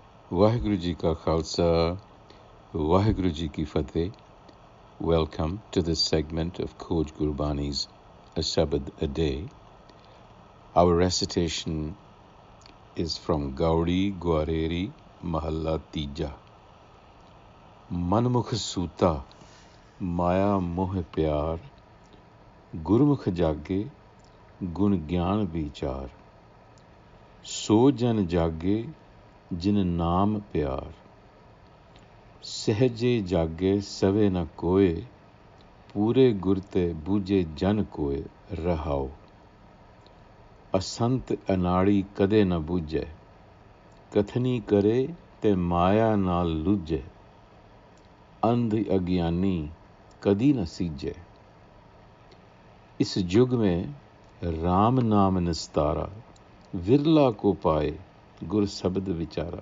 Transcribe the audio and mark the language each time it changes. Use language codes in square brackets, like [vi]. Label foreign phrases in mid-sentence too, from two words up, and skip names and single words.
[pa] ਵਾਹਿਗੁਰੂ ਜੀ ਕਾ ਖ਼ਾਲਸਾ, ਵਾਹਿਗੁਰੂ ਜੀ ਕੀ ਫ਼ਤਹਿ. [en] Welcome to this segment of Khoj Gurbani's a-sabad-a-day. Our recitation is from Gaudi Gwareri Mahalla Tija. [pa] ਮਨਮੁਖ ਸੂਤਾ, ਮਾਇਆ ਮੋਹ ਪਿਆਰ, ਗੁਰਮੁਖ ਜਾਗੇ, ਗੁਣ ਗਿਆਨ ਵਿਚਾਰ. ਸੋ ਜਨ ਜਾਗੇ, ਜਿਨ ਨਾਮ ਪਿਆਰ. ਸਹਜੇ ਜਾਗੇ ਸਵੈ ਨ ਕੋਇ, ਪੂਰੇ ਗੁਰ ਤੇ ਬੂਝੈ ਜਨ ਕੋਇ ਰਹਾਉ. ਅਸੰਤ ਅਨਾੜੀ ਕਦੇ ਨ ਬੂਝੈ, ਕਥਨੀ ਕਰੇ ਤੇ ਮਾਇਆ ਨਾਲ ਲੂਝੈ, ਅੰਧ ਅਗਿਆਨੀ ਕਦੀ ਨ ਸੀਝੈ। ਇਸ ਜੁਗ ਮਹਿ ਰਾਮ ਨਾਮ ਨਿਸਤਾਰਾ, ਵਿਰਲਾ ਕੋ ਪਾਏ ਗੁਰ ਸਬਦ ਵੀਚਾਰਾ।